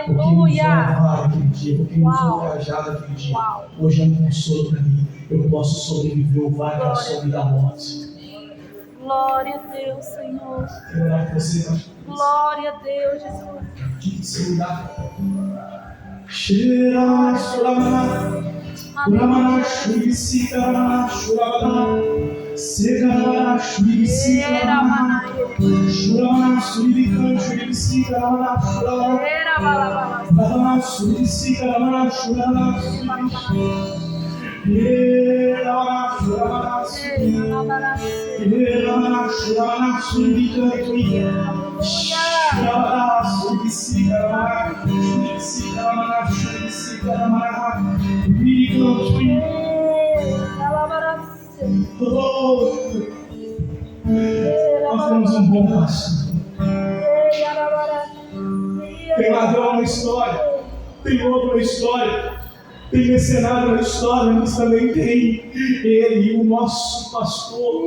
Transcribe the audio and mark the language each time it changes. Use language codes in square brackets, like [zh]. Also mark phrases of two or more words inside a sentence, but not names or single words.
[pt] porque ele usou a vara aquele dia, porque ele usou o cajado aquele dia, hoje é um consolo para mim. Eu posso sobreviver o vale da sombra e da morte. Glória a Deus, Senhor. Eu orar por você, Glória a Deus, Jesus. aqui se lugar. Cheira, suramana, uramana, shuribisika, ramana, shurabana, segana, shuribisika, ramana, shuramana, shuribikan, shuribisika, ramana, shurabana, ramana, shuribisika, ramana, shurabana, shuribisika. Ramana, shurabana, ramana, shurabana, shuribika, nós temos um bom pastor. Tem ladrão na história, tem outro na história, tem mercenário na história, mas também tem ele, o nosso pastor.